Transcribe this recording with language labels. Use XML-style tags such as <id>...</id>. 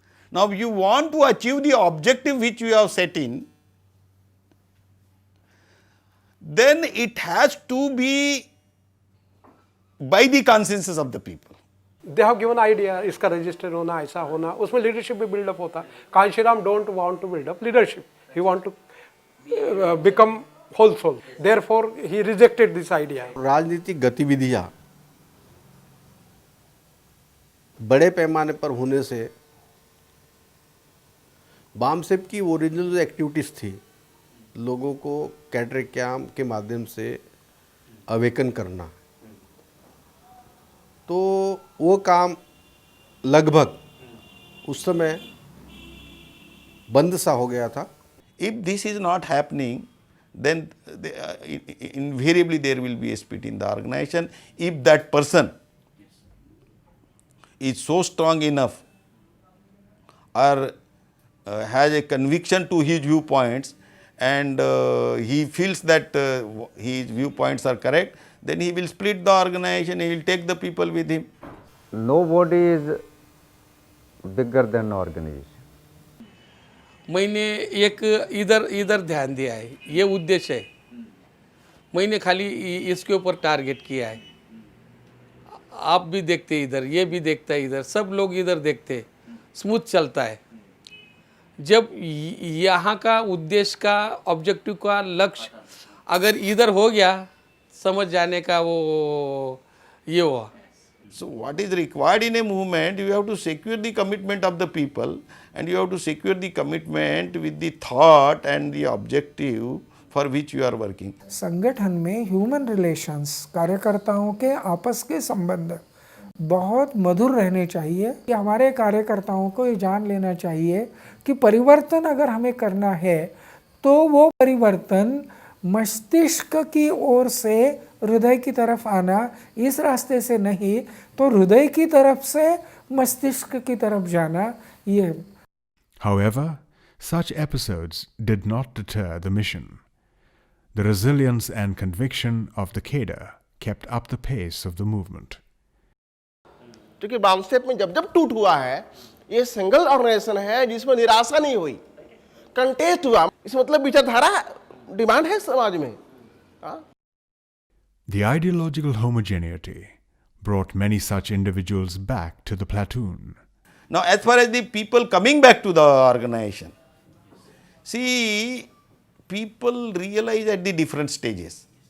<en>Now, if you want to achieve the objective which you have set in, then it has to be by the consensus of the people. They have given idea,</en> <hi>इसका register होना, ऐसा होना, उसमें leadership भी build up होता.</hi> <en>Kanshiram don't want to build up leadership. He want to become whole soul. Therefore, he rejected this idea.</en> <hi>राजनीतिक गतिविधियां बड़े पैमाने पर होने से बामसेफ की ओरिजिनल जो एक्टिविटीज़ थी, लोगों को कैडरे कैंप के माध्यम से अवेकन करना, तो वो काम लगभग उस समय बंद सा हो गया था।</hi> <en>If this is not happening, then invariably there will be a split in the organization. If that person is so strong enough or has a conviction to his viewpoints and he feels that his viewpoints are correct, then he will split the organization, he will take the people with him. Nobody is bigger than organization.</en> <hi>मैंने एक इधर ध्यान दिया है, ये उद्देश्य है। मैंने खाली इसके ऊपर टारगेट किया है। आप भी देखते इधर, ये भी देखता है इधर, सब लोग इधर देखते, स्मूथ चलता है। जब यहाँ का उद्देश्य का, ऑब्जेक्टिव का लक्ष्य अगर इधर हो गया, समझ जाने का वो ये हुआ।</hi> <en>So what is required in a movement, you have to secure the commitment of the people and you have to secure the commitment with the thought and the objective for which you are working.</en> <hi>संगठन में human relations, कार्यकर्ताओं के आपस के संबंध बहुत मधुर रहने चाहिए। कि हमारे कार्यकर्ताओं को ये जान लेना चाहिए कि परिवर्तन अगर हमें करना है तो वो परिवर्तन मस्तिष्क की ओर से हृदय की तरफ आना, इस रास्ते से नहीं तो हृदय की तरफ से मस्तिष्क की तरफ जाना, ये।</hi> <en>However, such episodes did not deter the mission. The resilience and conviction of the cadre kept up the pace of the movement.</en> <hi>क्योंकि बामसेफ में जब जब टूट हुआ है, ये सिंगल ऑर्गेनाइजेशन है जिसमें निराशा नहीं हुई, कंटेस्ट हुआ। इस मतलब विचारधारा डिमांड है समाज में।</hi> <en>The ideological homogeneity brought many such individuals back to the platoon. Now as far as the people coming back to the organization, see, people realize at the different stages.</en>